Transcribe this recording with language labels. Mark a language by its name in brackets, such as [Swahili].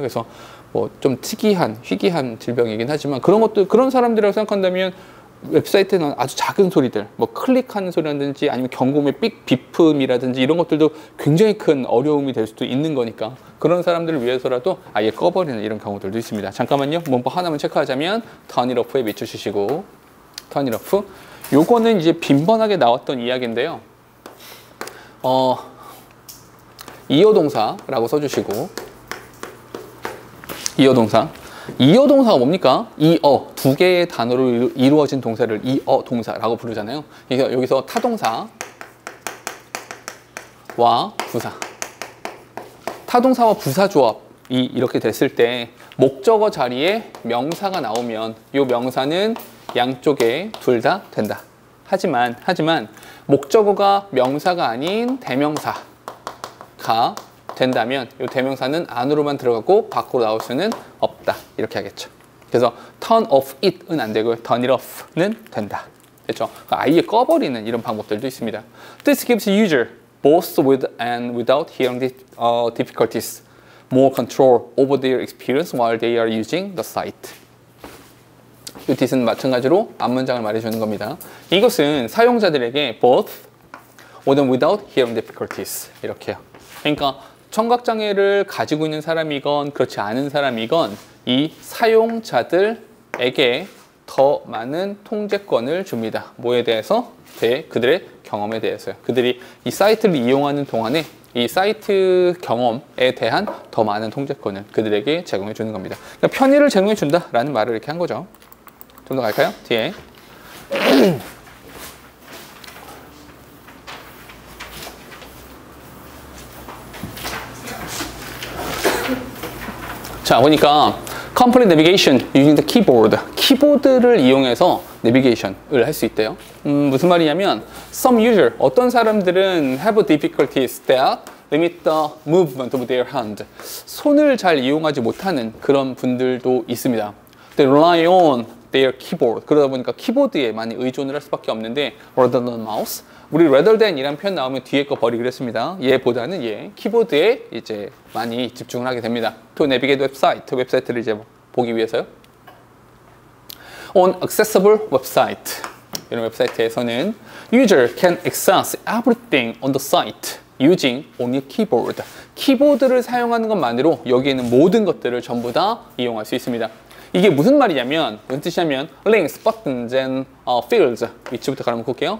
[Korean] 그래서 뭐 좀 특이한, 희귀한 질병이긴 하지만 그런 사람들이라고 생각한다면 웹사이트는 아주 작은 소리들, 뭐 클릭하는 소리라든지 아니면 경고음의 비품이라든지 이런 것들도 굉장히 큰 어려움이 될 수도 있는 거니까 그런 사람들을 위해서라도 아예 꺼버리는 이런 경우들도 있습니다. 잠깐만요. 문법 하나만 체크하자면 [English] turn it off [Korean] 에 맞춰주시고 turn it off. 요거는 이제 빈번하게 나왔던 이야기인데요. 이어동사라고 써주시고 이어동사. 이어동사가 뭡니까? 두 개의 단어로 이루어진 동사를 이어동사라고 부르잖아요. 그래서 여기서 타동사와 부사. 타동사와 부사 조합이 이렇게 됐을 때 목적어 자리에 명사가 나오면 이 명사는 양쪽에 둘 다 된다. 하지만 목적어가 명사가 아닌 대명사가 된다면 이 대명사는 안으로만 들어가고 밖으로 나올 수는 없다. 이렇게 하겠죠. 그래서 [English] turn off it [Korean] 은 안 되고요. [English] turn it off [Korean] 는 된다. 그렇죠? 아예 꺼버리는 이런 방법들도 있습니다. [English] This gives user both with and without hearing difficulties more control over their experience while they are using the site. [Korean] 이 뜻은 마찬가지로 앞문장을 말해주는 겁니다. 이것은 사용자들에게 [English] both with and without hearing difficulties [Korean] 이렇게요. 그러니까 청각장애를 가지고 있는 사람이건 그렇지 않은 사람이건 이 사용자들에게 더 많은 통제권을 줍니다. 뭐에 대해서? 그들의 경험에 대해서요. 그들이 이 사이트를 이용하는 동안에 이 사이트 경험에 대한 더 많은 통제권을 그들에게 제공해 주는 겁니다. 그러니까 편의를 제공해 준다라는 말을 이렇게 한 거죠. 좀 더 갈까요? 뒤에. 자, 보니까 [English] Complete Navigation using the keyboard. [Korean] 키보드를 이용해서 내비게이션을 할 수 있대요. 무슨 말이냐면 [English] Some user, [Korean] 어떤 사람들은 [English] have difficulties that limit the movement of their hand. [Korean] 손을 잘 이용하지 못하는 그런 분들도 있습니다. [English] They rely on their keyboard. [Korean] 그러다 보니까 키보드에 많이 의존을 할 수밖에 없는데 [English] rather than mouse. [Korean] 우리 rather than 이란 표현 나오면 뒤에 거 버리기로 했습니다. 얘보다는 키보드에 이제 많이 집중을 하게 됩니다. [English] To navigate website, [Korean] 웹사이트를 이제 보기 위해서요. [English] On accessible website, [Korean] 이런 웹사이트에서는 [English] user can access everything on the site using only keyboard. [Korean] 키보드를 사용하는 것만으로 여기에 있는 모든 것들을 전부 다 이용할 수 있습니다. 이게 무슨 말이냐면, 무슨 뜻이냐면 [English] links, buttons, and fields [Korean] 위치부터 가르쳐 볼게요.